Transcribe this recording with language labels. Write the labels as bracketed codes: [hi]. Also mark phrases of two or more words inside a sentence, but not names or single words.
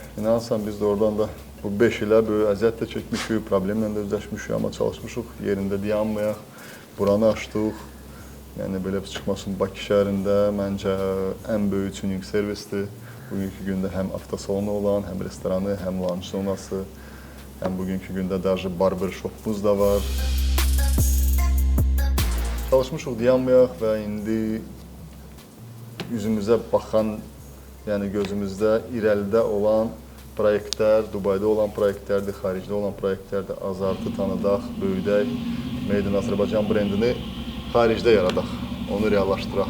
[az] İnanırsan biz də oradan da bu 5 ilə böyük əziyyət də çəkmişik, problemlə də üzləşmişik, amma çalışmışıq, yerində dayanmayaq, buranı açdıq. Yəni belə bir çıxmasın Bakı şəhərində məncə ən böyük tuning servisdir. Bugünkü gündə həm avtosalonu olan, həm restoranı, həm lunch zonası, həm bugünkü gündə даже [en] barber shopumuz [az] da var. Çalışmışıq dayanmayaq və indi üzümüzə baxan, yəni gözümüzdə irəlidə olan proyektlər, Dubayda olan proyektlərdir, xaricdə olan proyektlərdir. Azartı tanıdaq, böyüdək, [en] Made in [az] Azərbaycan brendini xaricdə yaradaq, onu reallaşdıraq.